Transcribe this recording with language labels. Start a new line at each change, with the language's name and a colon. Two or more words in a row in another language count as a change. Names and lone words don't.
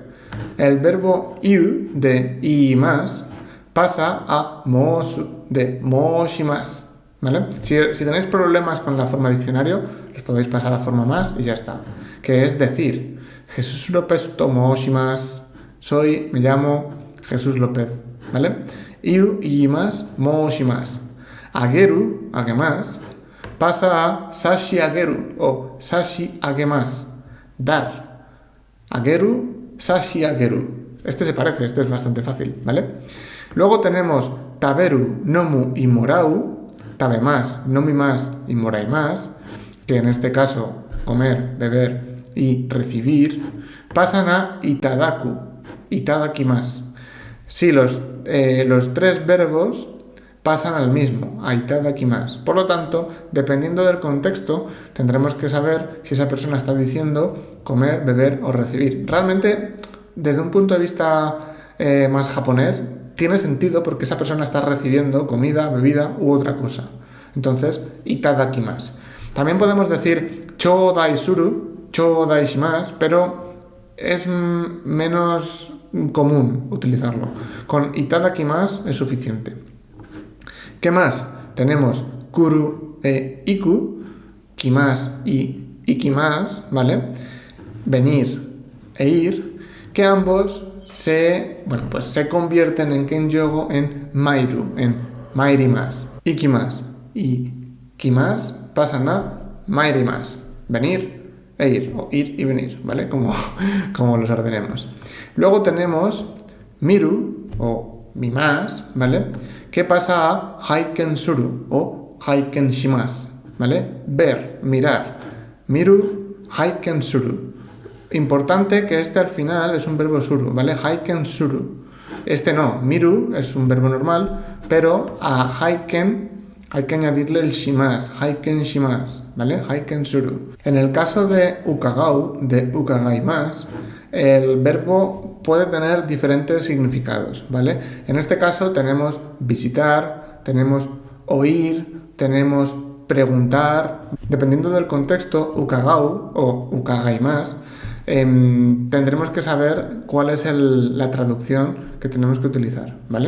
Spanish: El verbo iu de iimasu pasa a moosu de mooshimasu, ¿vale? Si tenéis problemas con la forma diccionario, os podéis pasar a la forma más y ya está. Que es decir, Jesús López
Japanese: と申します.
Spanish: Me llamo Jesús López, ¿vale?
Japanese: 言う 言います 申します. あげる、あげます,
Spanish: pasa a
Japanese: 差し上げる
Spanish: o
Japanese: 差し上げます.
Spanish: Dar.
Japanese: あげる、差し上げる.
Spanish: Este se parece, este es bastante fácil, ¿vale? Luego tenemos
Japanese: 食べる、飲む
Spanish: y morau.
Japanese: 食べます,
Spanish: nomimas y moraimas, que en este caso, comer, beber y recibir, pasan a
Japanese: いただく、いただきます.
Spanish: Sí, los tres verbos pasan al mismo, a itadakimasu. Por lo tanto, dependiendo del contexto, tendremos que saber si esa persona está diciendo comer, beber o recibir. Realmente, desde un punto de vista más japonés, tiene sentido porque esa persona está recibiendo comida, bebida u otra cosa. Entonces, itadakimasu. También podemos decir
Japanese: 頂戴する、頂戴します,
Spanish: pero es menos común utilizarlo. Con itadakimasu es suficiente. ¿Qué más? Tenemos kuru e
Japanese: 行く、来ます
Spanish: y ikimasu, ¿vale? Venir e ir, que ambos se convierten en Kenjogo en mairu, en mairimasu. Ikimasu y kimasu pasan a mairimasu, venir e ir, o ir y venir, ¿vale? Como los ordenemos. Luego tenemos miru o mimasu, ¿vale? Que pasa a
Japanese: 拝見する
Spanish: o
Japanese: 拝見します,
Spanish: ¿vale? Ver, mirar.
Japanese: 見る、拝見する.
Spanish: Importante que este al final es un verbo suru, ¿vale? Haiken suru. Este no, miru es un verbo normal, pero a haiken hay que añadirle el
Japanese: します、拝見します,
Spanish: ¿vale?
Japanese: 拝見する.
Spanish: En el caso de ukagau, de ukagaimasu, el verbo puede tener diferentes significados, ¿vale? En este caso tenemos visitar, tenemos oír, tenemos preguntar. Dependiendo del contexto, ukagau o ukagaimasu, tendremos que saber cuál es la traducción que tenemos que utilizar, ¿vale?